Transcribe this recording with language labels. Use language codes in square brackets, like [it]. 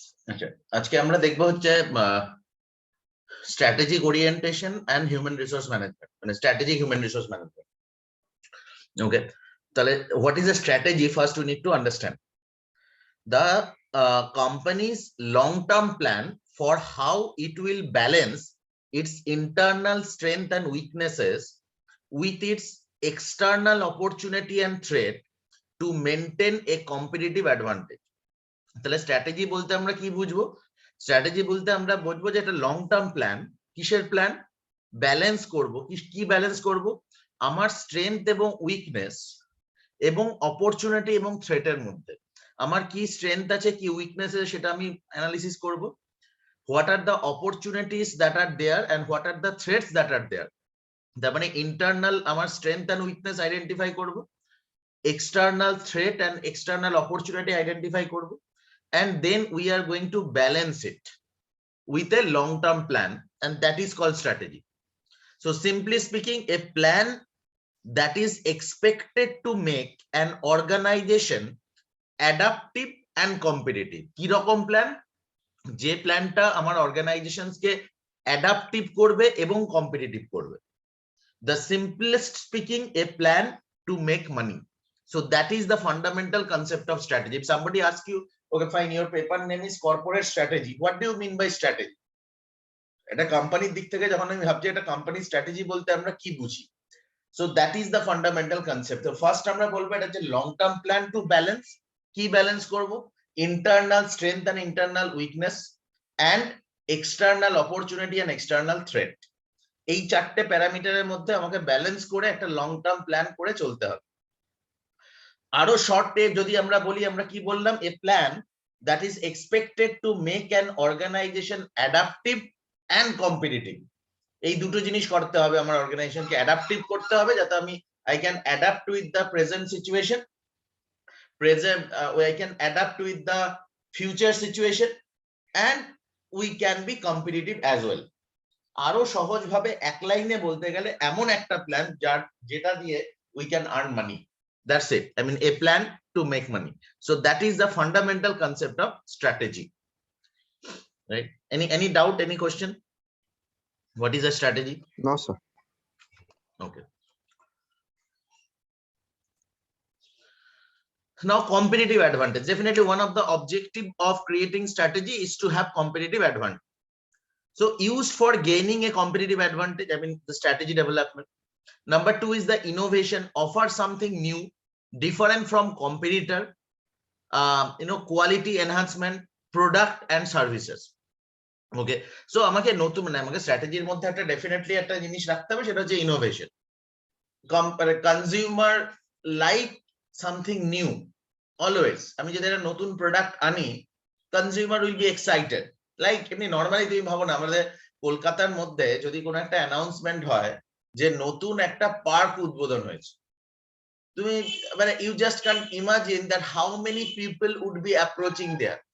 [bn] আচ্ছা, আজকে আমরা দেখবো হচ্ছে strategic orientation and human resource management, মানে স্ট্র্যাটেজিক হিউম্যান রিসোর্স ম্যানেজমেন্ট। [en] Okay, তাহলে what is a strategy? First we need to understand the company's long-term plan for how it will balance its internal strength and weaknesses with its external opportunity and threat to maintain a competitive advantage. [bn] তাহলে strategy বলতে আমরা কি বুঝবো? Strategy বলতে আমরা বুঝবো যে একটা লং টার্ম প্ল্যান। কিসের প্ল্যান? ব্যালেন্স করব। কি ব্যালেন্স করব? আমার স্ট্রেংথ এবং উইকনেস এবং অপরচুনিটি এবং থ্রেটের মধ্যে আমার কি স্ট্রেংথ আছে, কি উইকনেস আছে, সেটা আমি অ্যানালিসিস করব। [en] What are the opportunities that are there and what are the threats that are there. [bn] তার মানে ইন্টারনাল আমার স্ট্রেংথ অ্যান্ড উইকনেস আইডেন্টিফাই করব, external threat and external opportunity identify করব, [en] and then we are going to balance it with a long term plan, and that is called strategy. So simply speaking, a plan that is expected to make an organization adaptive and competitive. [bn] কি রকম plan? যে প্ল্যানটা আমার organisations কে adaptive করবে এবং competitive করবে। [en] The simplest speaking, a plan to make money. So that is the fundamental concept of strategy. If somebody asks you, okay fine, your paper name is corporate strategy, what do you mean by strategy? [bn] এটা কোম্পানির দিক থেকে যখন আমি ভাবছি এটা company strategy বলতে আমরা কি বুঝি? [en] So that is the fundamental concept. [bn] So first আমরা বলবো এটা হচ্ছে long term plan to balance. কি ব্যালেন্স করব? [en] Internal strength and internal weakness and external opportunity and external threat. [bn] এই চারটে প্যারামিটারের মধ্যে আমাকে ব্যালেন্স করে একটা লং টার্ম প্ল্যান করে চলতে হবে। আরো শর্টে যদি আমরা বলি, আমরা কি বললাম? [en] A plan that is expected to make an organisation adaptive and competitive. [bn] এই দুটো জিনিস করতে হবে, আমার অর্গানাইজেশনকে অ্যাডাপটিভ করতে হবে যাতে আমি [en] I can adapt with the present situation, I can adapt with the future situation, and we can be competitive as well. [bn] আরো সহজ ভাবে এক লাইনে বলতে গেলে এমন একটা প্ল্যান যেটা দিয়ে [en] we can earn money. That's it. I mean a plan to make money. So that is the fundamental concept of strategy. Right? Any doubt, any question? What is a strategy? No, sir. Okay. Now competitive advantage. Definitely one of the objective of creating strategy is to have competitive advantage. So used for gaining a competitive advantage, I mean the strategy development. Number two is the innovation, offer something new, different from competitor, quality enhancement, product and services. [bn] Okay, so আমাকে নতুন মানে আমাকে স্ট্র্যাটেজির মধ্যে একটা definitely একটা জিনিস রাখতে হবে, সেটা হচ্ছে innovation. [en] Consumer like something new always. [bn] আমি যদি একটা নতুন প্রোডাক্ট আনি, [en] Consumer will be excited. [bn] Like এমনি নর্মালি তুমি ভাবো না, আমাদের কলকাতার মধ্যে যদি কোনো একটা অ্যানাউন্সমেন্ট হয় যে নতুন একটা পার্ক উদ্বোধন হয়েছে, তুমি মানে [en] You just can imagine that how many people would be approaching there.